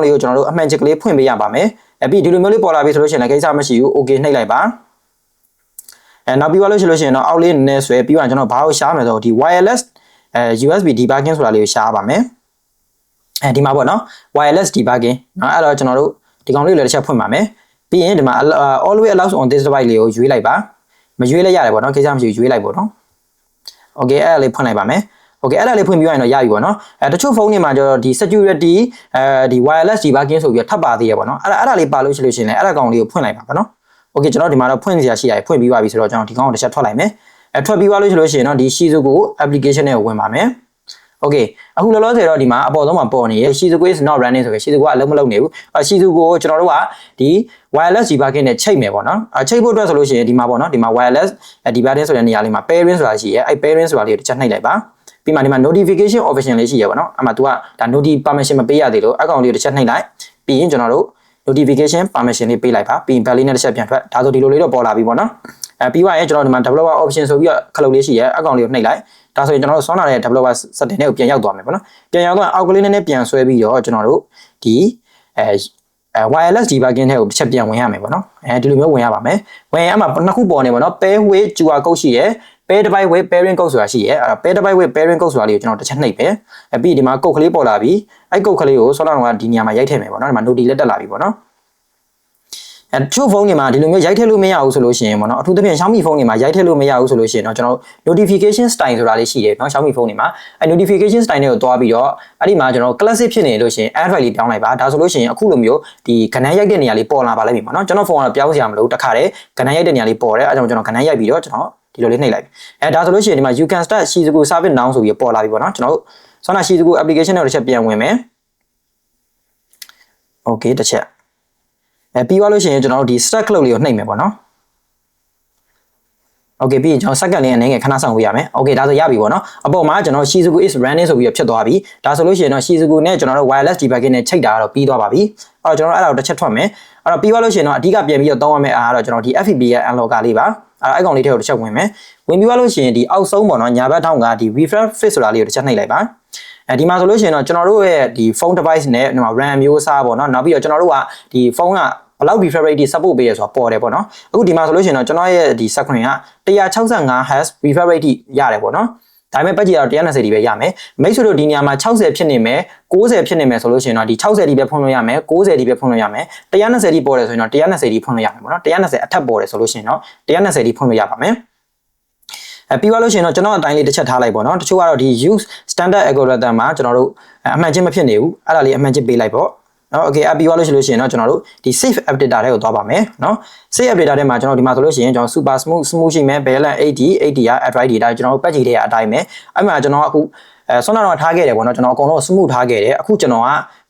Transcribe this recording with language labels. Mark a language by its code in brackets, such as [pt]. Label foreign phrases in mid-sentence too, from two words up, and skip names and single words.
[my] လေးကိုကျွန်တော်တို့အမှန်ချက်ကလေးဖွင့်ပေးရပါမယ်ပြီးဒီလိုမျိုးလေးပေါ်လာပြီဆိုလို့ရှိရင်လည်းကိစ္စမရှိဘူး okay နှိပ်လိုက်ပါနောက်ပြီးသွားလို့ရှိလို့ရှိရင်တော့အောက်လေးနည်းနည်းဆွဲပြီးတော့ကျွန်တော်ဘာကိုရှားမယ်ဆိုတော့ဒီ [en] wireless USB debugging [my] ဆိုတာလေးကိုရှားပါမယ်ဒီမှာပေါ့နော် [en] wireless debugging [my] เนาะအဲ့တော့ကျွန်တော်တို့ဒီကောင်လေးကိုလည်းတစ်ချက်ဖွင့်ပါမယ်ပြီးရင်ဒီမှာ [en] always allows on this device [my] လေးကိုရွေးလိုက်ပါမရွေးလဲရတယ်ပေါ့နော်ကိစ္စမရှိဘူးရွေးလိုက်ပေါ့နော် okay အဲ့ဒါလေးဖွင့်လိုက်ပါမယ်okay အဲ့ဒါလေးဖွင့်ပြီးရင်တော့ရပြီပေါ့နော်တချို့ဖုန်းတွေမှာကျတော့ဒီ security ဒီ [en] wireless debugging [my] ဆိုပြီးတော့ထပ်ပါသေးရပေါ့နော်အဲ့ဒါလေးပါလို့ရှိလို့ရှိရင်လည်းအဲ့ဒါကောင်လေးကိုဖွင့်လိုက်ပါပေါ့နော် okay ကျွန်တော်ဒီမှာတော့ဖွင့်စရာရှိရတယ်ဖွင့်ပြီးပါပြီဆိုတော့ ကျွန်တော်ဒီကောင်ကိုတစ်ချက်ထွက်လိုက်မယ်ထွက်ပြီးသွားလို့ရှိလို့ရှိရင်တော့ဒီ Shizuku application နဲ့ဝင်ပါမယ်Okay အခုလောလောဆယ်တော့ဒီမှာအပေါ်ဆုံးမှာပေါ်နေရ [en] Shizuku is not running [my] ဆိုပြီး Shizuku ကအလုံးမလုံးနေဘူး Shizuku ကို ကျွန်တော်တို့ကဒီ [en] wireless debugging [my] နဲ့ချိတ်မယ်ပေါ့နော်ချိတ်ဖို့အတွက်ဆိုလို့ရှိရင်ဒီမှာပေါ့နော်ဒီမှာ wireless debugging ဆိုတဲ့နေရာလေးမှာ pairing ဆိုတာရှိရဲအဲ့ pairing ဆိုတာလေးကိုတစ်ချက်နှိပ်လိုက်ပါပြီးမှဒီမှာ [en] notification option [my] လေးရှိရပေါ့နော်အဲ့မှာ तू ကဒါ [en] noti permission [my] မပေးရသေးလို့အကောင့်လေးကိုတစ်ချက်နှိပ်လိုက်ပြီးရင်ကျွန်တော်တို့ [en] notification permission [my] လေးပေးလိုက်ပါပြီးရင် bell လေးနဲ့တစ်ချက်ပြန်ထွက်ဒါဆိုဒီလိုလေးတော့ပေါ်လာပြီပေါ့နော်ပြီးသွားရင်ကျွန်တော်ဒီမှာ [en] developer option [my] ဆိုပြီးတော့ခလုတ်လေးရှိရဲအကောင့်လေးကိုနှိပ်လိုက်ဒါဆိုရင်ကျွန်တော်တို့ဆောင်းလာတဲ့ [en] developer setting [my] တွေကိုပြန်ရောက်သွားမယ်ပေါ့နော်ပြန်ရောက်သွားအောက်ကလေးနည်းနည်းပြန်ဆွဲပြီးတော့ကျွန်တော်တို့ဒီ [en] wireless debugging [my] တွေကိုတစ်ချက်ပြန်ဝင်ရမယ်ပေါ့နော်ဒီလိုမျိုးဝင်ရပါမယ်ဝင်ရမှာနှစ်ခုပေါ်နေပေါ့နော် [en] pair with QR code [my] ရှိရဲ [en] pair device with pairing code [my] ဆိုတာရှိရဲ [en] pair device with pairing code [my] ဆိုတာလေးကိုကျွန်တော်တစ်ချက်နှိပ်ပဲပြီးဒီမှာ code ကလေးပေါ်လာပြီအဲ့ code ကလေးကိုဆောင်းလာတော့ဒီနေရာမှာရိုက်ထည့်မယ်ပေါ့နော်ဒီမှာ noti လက်တက်လာပြီပေါ့နော်ချို့ဖုန်းတွေမှာဒီလိုမျိုးရိုက်ထည့်လို့မရဘူးဆိုလို့ရှိရင်ပေါ့နော်အထူးသ ဖြင့် Xiaomi ဖုန်းတွေမှာရိုက်ထည့်လို့မရဘူးဆိုလို့ရှိရင်တော့ကျွန်တော် [en] notification style [my] ဆိုတာလေးရှိတယ်เนาะ Xiaomi ဖုန်းတွေမှာအဲ [en] notification style [my] တွေကိုတွားပြီးတော့အဲ့ဒီမှာကျွန်တော် classic ဖြစ်နေလို့ရှိရင် Android လေးပြောင်းလိုက်ပါဒါဆိုလို့ရှိရင်အခုလိုမျိုးဒီကဏ္ဍရိုက်တဲ့နေရာလေးပေါ်လာပါလိမ့်မယ်ပေါ့နော်ကျွန်တော်ဖုန်းကတော့ပြောင်းစရာမလိုတခါတည်းကဏ္ဍရိုက်တဲ့နေရာလေးပေါ်တယ်အဲကြောင့်ကျွန်တော်ကဏ္ဍရိုက်ပြီးတော့ကျွန်တော်ဒီလိုလေးနှိပ်လိုက်ပြီဒါဆိုလို့ရှိရင်ဒီမှာ [en] you can start Shizuku service now [my] ဆိုပြီးပေါ်လာပြီပေါ့နော်ကျွန်တော်တို့ဆောင်းနာ Shizuku application တွေကိုတစ်ချက်ပြန်ဝင်မယ် okay တစ်ချက်ပြီးသွားလို့ရှိရင်ကျွန်တော်တို့ဒီ start ခလုတ်လေးကိုနှိပ်မယ်ပေါ့နော် okay ပြီးရင်ကျွန်တော် second လေးအနေနဲ့ခဏဆောင်ဝေးရမယ် okay ဒါဆိုရပြီပေါ့နော်အပေါ်မှာကျွန်တော် [en] Shizuku is running [my] ဆိုပြီးတော့ဖြစ်သွားပြီဒါဆိုလို့ရှိရင်တော့ Shizuku နဲ့ကျွန် တော်တို့ [en] wireless debugging [my] နဲ့ချိတ်တာကတော့ပြီးသွားပါပြီအဲ့တော့ကျွန်တော်အဲ့ဒါကိုတစ်ချက်ထွက်မယ်အဲ့တော့ပြီးသွားလို့ရှိရင်တော့အဓိကပြန်ပြီးတော့တောင်းရမယ့်အားကတော့ကျွန်တော်ဒီ FPPS Unlocker လေးပါအဲ့ကောင်လေးထဲကိုတစ်ချက် ဝင်မယ်ဝင်ပြီးသွားလို့ရှိရင်ဒီအောက်ဆုံးပေါ့နော်ညာဘက်ထောင်းကဒီ [en] refresh face [my] ဆိုတာလေးကိုတစ်ချက်နှိပ်လိုက်ပါဒီမှာဆိုလို့ရှိရင်တော့ကျွန်တော်တို့ ရဲ့ဒီ [en] phone device [my] နဲ့ဒီမှာ RAM မျိုးစားပေါ့နော်နောက်ပြီးတော့ကျွန်တော်တို့ကဒီဖုန်းကဘယ်လောက် [en] refresh rate support [my] ပေးရဆိုတာပေါ်တယ်ပေါ့နော်အခုဒီမှာဆိုလို့ရှိရင်တော့ကျွန်တော်ရဲ့ဒီ screen က 165Hz [en] refresh rate [my] ရတယ်ပေါ့နော်ဒါပေမဲ့ပတ်ကြည့်တော့120ဒီပဲရမယ်မိတ်ဆွေတို့ဒီနေရာမှာ60ဖြစ်နေမယ်90ဖြစ်နေမယ်ဆိုလို့ရှိရင်တော့ဒီ60ဒီပဲဖွင့်လို့ရမယ်90ဒီပဲဖွင့်လို့ရမယ်120ဒီပေါ်တယ်ဆိုရင်တော့120ဒီဖွင့်လို့ရမယ်ပေါ့နော်120အထက်ပေါ်တယ်ဆိုလို့ရှိရင်တော့120ဒီဖွင့်လို့ရပါမယ် ပြီးသွားလို့ရှိရင်တော့ကျွန်တော်အတိုင်းလေးတစ်ချက်ထားလိုက်ပေါ့နော်တချို့ကတော့ဒီ [en] use standard algorithm [my] မှာကျွန်တော်တို့အမှန်ချင်းမဖြစ်နေဘူးအဲ့ဒါလေးအမှန်ချင်းပေးလိုက်ပေါ့နော် okay ပြီးသွားလို့ရှိရင်တော့ကျွန်တော်တို့ဒီ [en] save app data [my] တွေကိုသွားပါမယ်နော် [en] save app data [my] ထဲမှာကျွန်တော်ဒီမှာဆိုလို့ရှိရင်ကျွန်တော် [en] super smooth [my] ရှိမယ် balance 80က [en] Android data [my] ကျွန်တော်တို့ patch တွေအတိုင်းပဲအဲ့မှာကျွန်တော်အခုဆွမ်းနာတော့ထားခဲ့တယ်ပေါ့နော်ကျွန်တော်အကုန်လုံး smooth ထားခဲ့တယ်အခုကျွန်တော်ကဒီ